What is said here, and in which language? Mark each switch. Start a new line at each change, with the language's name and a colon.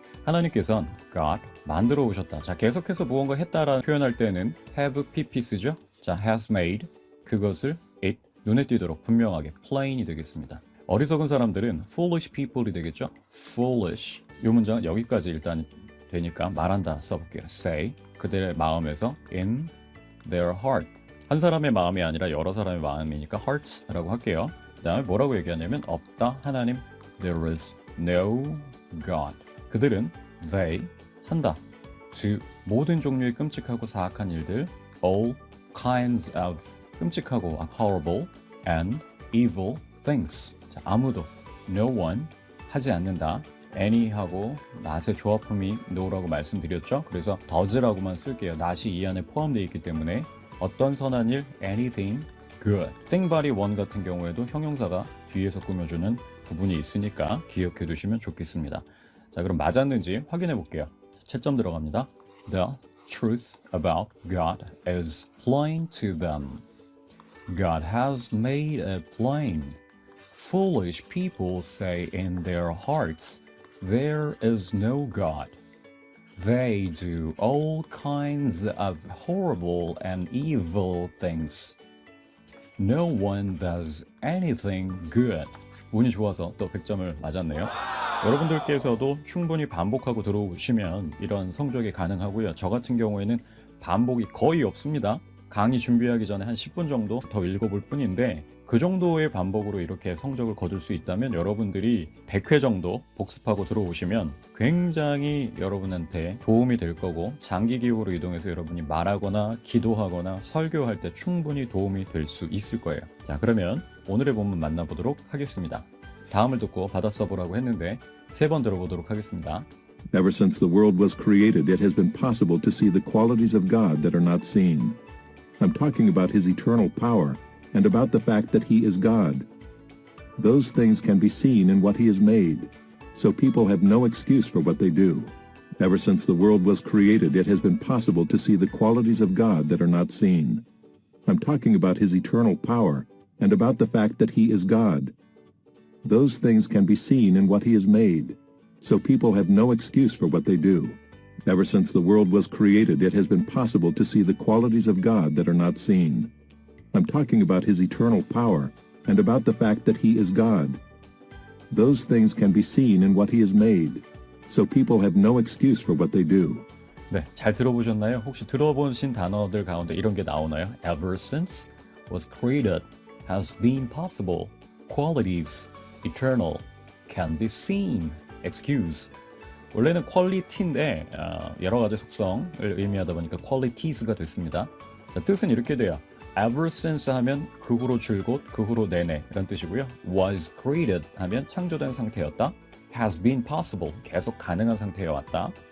Korean: 하나님께서는 God 만들어 오셨다. 자, 계속해서 무언가 했다라는 표현할 때는
English: have pp
Korean: 쓰죠. 자, has made 그것을 it 눈에 띄도록 분명하게 plain이 되겠습니다. 어리석은 사람들은 foolish people이 되겠죠.
English: foolish.
Korean: 이 문장은 여기까지 일단 되니까 말한다 써볼게요.
English: say
Korean: 그들의 마음에서
English: in their heart.
Korean: 한 사람의 마음이 아니라 여러 사람의 마음이니까 hearts라고 할게요. 그 다음에 뭐라고 얘기하냐면 없다 하나님.
English: There is no God.
Korean: 그들은
English: they 한다. to
Korean: 모든 종류의 끔찍하고 사악한 일들,
English: all kinds of 끔찍하고 horrible and evil things.
Korean: 자, 아무도 no one 하지 않는다. any 하고 not의 조합품이 no라고 말씀드렸죠. 그래서 does라고만 쓸게요. not이 이 안에 포함되어 있기 때문에 어떤 선한 일
English: anything good.
Korean: 생바리 원 같은 경우에도 형용사가 뒤에서 꾸며주는 부분이 있으니까 기억해 두시면 좋겠습니다. 자, 그럼 맞았는지 확인해 볼게요. 채점 들어갑니다.
English: The truth about God is plain to them. God has made it plain. Foolish people say in their hearts, there is no God. They do all kinds of horrible and evil things. No one does anything good.
Korean: 운이 좋아서 또 100점을 맞았네요. 여러분들께서도 충분히 반복하고 들어오시면 이런 성적이 가능하고요. 저 같은 경우에는 반복이 거의 없습니다. 강의 준비하기 전에 한 10분 정도 더 읽어볼 뿐인데 그 정도의 반복으로 이렇게 성적을 거둘 수 있다면 여러분들이 100회 정도 복습하고 들어오시면 굉장히 여러분한테 도움이 될 거고 장기 기호로 이동해서 여러분이 말하거나 기도하거나 설교할 때 충분히 도움이 될 수 있을 거예요. 자, 그러면 오늘의 본문 만나보도록 하겠습니다. 다음을 듣고 받아 써보라고 했는데 3번 들어보도록 하겠습니다.
English: Ever since the world was created, it has been possible to see the qualities of God that are not seen. I'm talking about His eternal power and about the fact that He is God. Those things can be seen in what He has made, so people have no excuse for what they do. Ever since the world was created, it has been possible to see the qualities of God that are not seen. I'm talking about His eternal power and about the fact that He is God. Those things can be seen in what He has made, so people have no excuse for what they do. Ever since the world was created, it has been possible to see the qualities of God that are not seen. I'm talking about His eternal power and about the fact that He is God. Those things can be seen in what He has made, so people have no excuse for what they do.
Korean: 네, 잘 들어보셨나요? 혹시 들어보신 단어들 가운데 이런 게 나오나요?
English: Ever since was created, has been possible, qualities, eternal, can be seen, excuse.
Korean: 원래는 quality인데 여러 가지 속성을 의미하다 보니까 qualities가 됐습니다. 자, 뜻은 이렇게 돼요. Ever since 하면 그 후로 줄곧, 그 후로 내내 이런 뜻이고요. Was created 하면 창조된 상태였다.
English: Has been possible,
Korean: 계속 가능한 상태에 왔다.